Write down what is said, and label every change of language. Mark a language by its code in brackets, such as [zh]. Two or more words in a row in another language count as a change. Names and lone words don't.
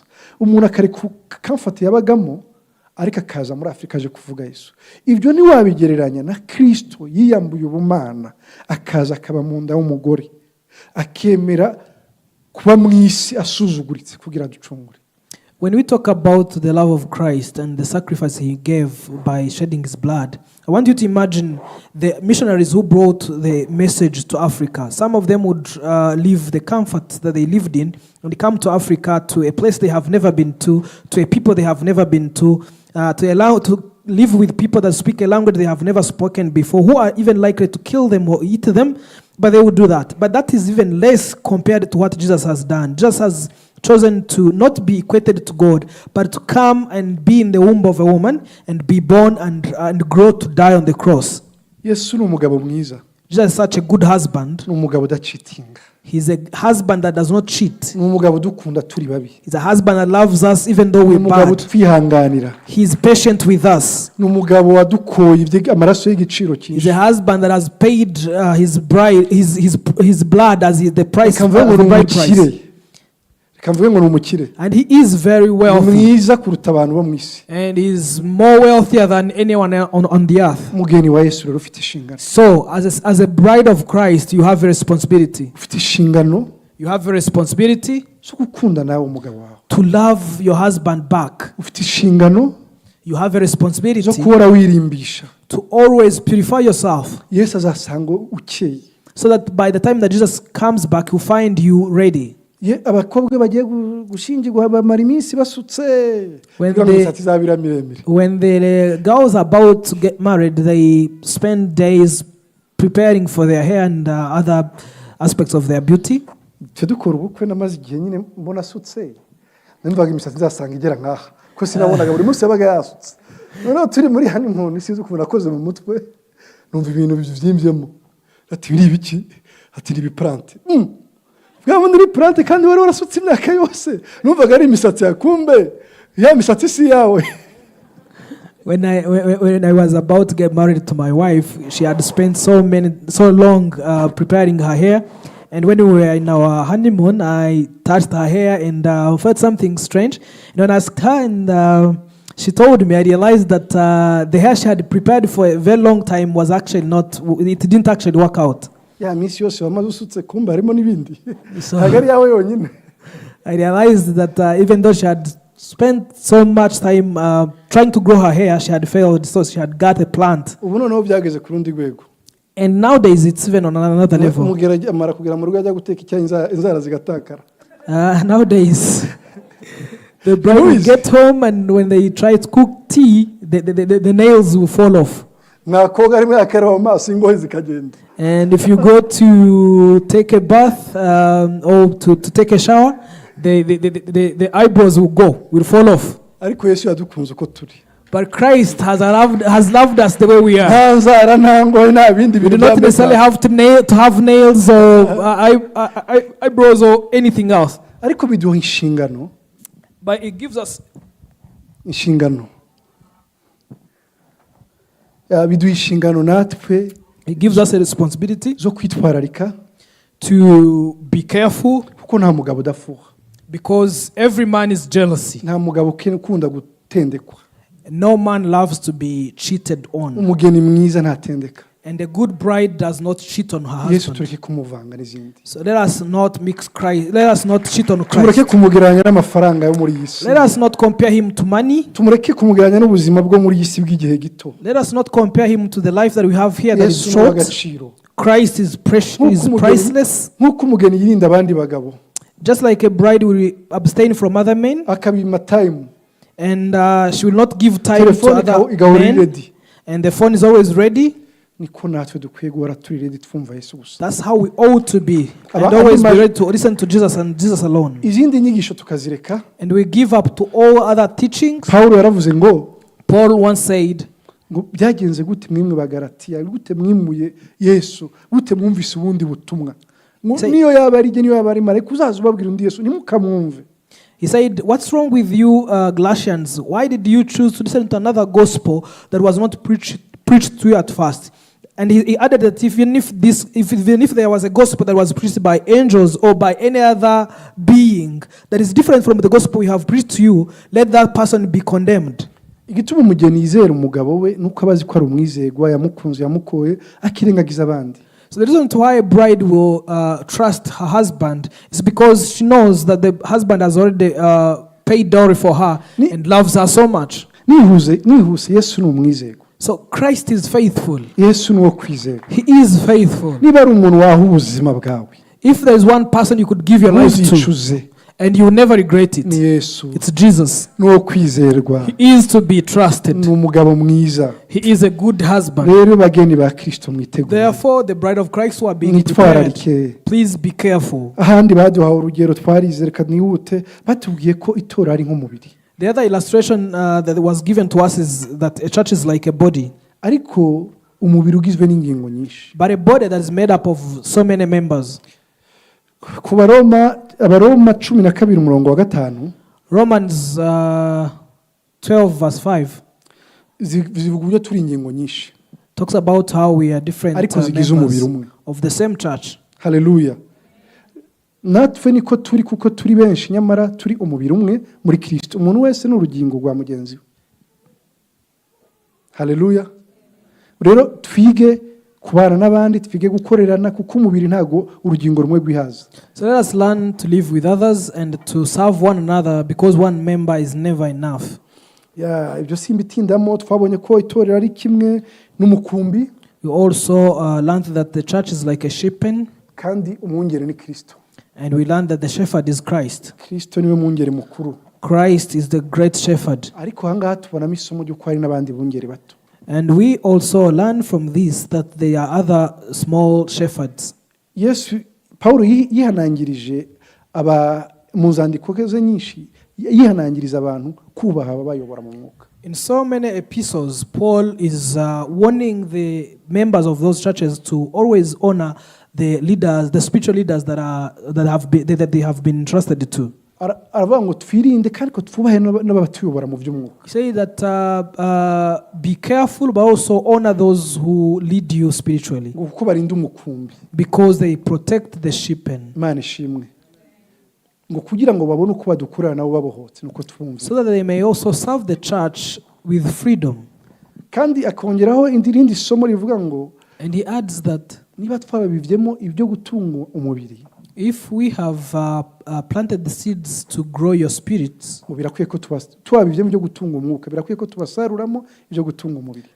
[rw] Umuntu akareka kamfata yabagamo, ariko akaza muri Afrika aje kuvuga Yesu. Ibyo ni wabigereranya na Kristo yiyambuye ubumana, akaza akaba mu nda w'umugore, akemera kuba mwisi asuzuguritse kugira ducungure. [en] When we talk about the love of Christ and the sacrifice he gave by shedding his blood, I want you to imagine the missionaries who brought the message to Africa. Some of them would leave the comfort that they lived in and come to Africa, to a place they have never been to a people they have never been to live with people that speak a language they have never spoken before, who are even likely to kill them or eat them, but they would do that. But that is even less compared to what Jesus has done. Jesus has chosen to not be equated to God, but to come and be in the womb of a woman and be born and grow to die on the cross. [rw] Yesu ni umugabo mwiza. [en] Jesus is such a good husband. [rw] Ni umugabo udacitinga. [en] He's a husband that does not cheat. [rw] Ni umugabo dukunda turi babi. [en] He's a husband that loves us even though we're [rw] Ni umugabo [en] bad. [rw] twihanganira. [en] He's patient with us. [rw] Ni umugabo wadukoye amaraso y'igiciro [en] He's [rw] cyinshi. [en] a husband that has paid his bride, his blood as the price [rw] Reka [en] of [rw] mvuge ngo [en] the [rw] ni [en] bride price. [rw] umukire. Reka mvuge ngo ni umukire. [en] And he is very [rw] Ni [en] wealthy. [rw] mwiza kuruta abantu bo mu isi. [en] And he's more wealthier than anyone on the earth. [rw] Umugeni wa Yesu rero ufite inshingano. [en] So, as a bride of Christ, you have a responsibility. [rw] Ufite inshingano [en] You have a responsibility [rw] zo gukunda nawe umugabo wawe. [en] to love your husband back. [rw] Ufite inshingano [en] You have a [rw] zo [en] responsibility [rw] kuhora wirimbisha. [en] to always purify yourself [rw] Yesu azasanga ukeye. [en] so that by the time that Jesus comes back, he'll find you ready. [rw] Abakobwa bagiye gushingirwa bamara iminsi basutse. [en] When [rw] Kugira ngo imisatsi izabira miremire. [en] When the girls are about to get married, they spend days preparing for their hair and other aspects of their beauty. [rw] Dukora ubukwe namaze igihe nyine mbona asutse. Numvaga imisatsi izasanga igera nkaha. Ko sinabonaga buri munsi yabaga yasutse. Noneho turi muri honeymoon isize ukuntu nakoze mu mutwe. Numva ibintu byimbyemo. Ati biri ibiki? Ati ni biplante. Bwa muri plante kandi wari warasutse imyaka yose. Numvaga ari imisatsi yakumbe. Ya misatsi si yawe. [en] When I was about to get married to my wife, she had spent so long preparing her hair. And when we were in our honeymoon, I touched her hair and felt something strange. And when I asked her, and she told me, I realized that the hair she had prepared for a very long time was actually it didn't actually work out. [rw] Ya misi yose wamaze usutse kumba harimo nibindi. [en] So [rw] Hagari yawe yonyine. [en] I realized that even though she had spent so much time trying to grow her hair, she had failed, so she had got a plant. [rw] Ubu noneho byageze ku rundi rwego. [en] And nowadays it's even on another level. [rw] Umugera amara kugera mu rugo ajya guteka icyayi inzara zigatakara. [en] Nowadays, the bride will get home, and when they try to cook tea, the nails will fall off. [rw] Nakoga arimo yakaraba amaso ingohe zikagenda. [en] And if you go to take a bath or to take a shower, the eyebrows will fall off. [rw] Ariko Yesu yadukunze uko turi. [en] But Christ has loved us the way we are. [rw] Ntanzara ntangohe nta bindi [en] We do [rw] bintu [en] not necessarily have to have nails or eyebrows or anything else. [rw] Ariko biduha inshingano. [en] But it gives us [rw] inshingano. Biduha inshingano natwe. [en] It gives us a responsibility [rw] zo kwitwararika [en] to be careful, [rw] kuko nta mugabo udafuha. [en] Because every man is jealousy. [rw] Nta mugabo ukunda gutendekwa. [en] No man loves to be cheated on. [rw] Umugeni mwiza ntatendeka. [en] And a good bride does not cheat on her husband. [rw] Yesu tureke kumuvanga n'izindi. [en] So let us not mix Christ. Let us not cheat on Christ. [rw] Tumureke kumugereranya n'amafaranga yo muri isi. [en] Let us not compare him to money. [rw] Tumureke kumugereranya n'ubuzima bwo muri isi bw'igihe gito. [en] Let us not compare him to the life that we have here that is short. Christ is precious, is priceless. [rw] Nk'uko umugeni yirinda abandi bagabo. [en] Just like a bride will abstain from other men. [rw] Akabima time. [en] And she will not give time to other men. And the phone is always ready. That's how we ought to be. And always be ready to listen to Jesus and Jesus alone. And we give up to all other teachings. Paul once said, [rw] byagenze gute mwimwe bagaratiya gute mwimuye Yesu gute mwumvise ubundi butumwa niyo yaba ari niyo yaba ari mareka uzaza ubabwira undi Yesu ntimukamwumve. [en] He said, what's wrong with you Galatians? Why did you choose to listen to another gospel that was not preached to you at first? And he added that even if there was a gospel that was preached by angels or by any other being that is different from the gospel we have preached to you, let that person be condemned. [rw] Igituma umugeni yizera umugabo we nuko abazi ko ari umwizerwa yamukunze yamukoye akirengagiza abandi. [en] So the reason why a bride will trust her husband is because she knows that the husband has already paid dowry for her and loves her so much. [rw] Nihuse Yesu ni umwizerwa. [en] So Christ is faithful. [rw] Yesu ni uwo kwizerwa. [en] He is faithful. [rw] Niba ari umuntu waha ubuzima bwawe. [en] If there is one person you could give your life to, and you will never regret it, it's Jesus. [rw] Nuwo kwizerwa. [en] He is to be trusted. [rw] Ni umugabo mwiza. [en] He is a good husband. [rw] Rero bageni ba Kristo mwitegure. [en] Therefore, the bride of Christ who are being prepared, please be careful. [rw] Ahandi baduha urugero twarizereka nihute batubwiye ko itorero ari nk'umubiri. [en] The other illustration that was given to us is that a church is like a body. [rw] Ariko umubiri ugizwe n'ingingo nyinshi. [en] but a body that is made up of so many members. [rw] Ku Abaroma 12:5 [en] Romans 12 verse 5 [rw] zivuga uburyo turi ingingo nyinshi [en] talks about how we are different [rw] ariko zigize umubiri [en] members [rw] umwe. [en] of the same church. [rw] Haleluya. Natwe niko turi kuko turi benshi nyamara turi umubiri umwe muri Kristo. Umuntu wese n'urugingo rwa mugenzi we. Haleluya. Rero twige kubana n'abandi, twige gukorerana kuko umubiri ntago urugingo rumwe rwihaza. [en] So let us learn to live with others and to serve one another because one member is never enough. [rw] Ibyo simbitindamo. Twabonye ko itorero ari kimwe n'umukumbi. [en] You also learned that the church is like a sheep pen, [rw] kandi umwungere ni Kristo. [en] and we learned that the shepherd is Christ. [rw] Kristo niwe mwungere mukuru. [en] Christ is the great shepherd. [rw] Ariko ahangaha tubonamo isomo ryo kwari n'abandi bungere bato. [en] And we also learn from this that there are other small shepherds. [rw] Yesu Paulo yihanangirije mu nzandiko ze nyinshi, yihanangiriza abantu kubaha abayobora mu mwuka. [en] In so many epistles, Paul is warning the members of those churches to always honor the leaders, the spiritual leaders that they have been entrusted to. [rw] Aravuga ngo twirinde kandi ko twubahe n'abatuyobora mu by'umwuka. [en] He say that be careful but also honor those who lead you spiritually, [rw] kuko barinda umukumbi, [en] because they protect the sheep. [rw] Imana ishimwe. Ngo kugira ngo babone uko badukurana nabo babohotse nuko twumva. [en] So that they may also serve the church with freedom. [rw] Kandi akongeraho irindi somo rivuga ngo, [en] and he adds that [rw] niba twababivyemo ibyo gutunga umubiri, [en] if we have planted the seeds to grow your spirits, [rw] birakwiye ko tubabivyemo ibyo gutunga umwuka, birakwiye ko tubasaruramo ibyo gutunga umubiri.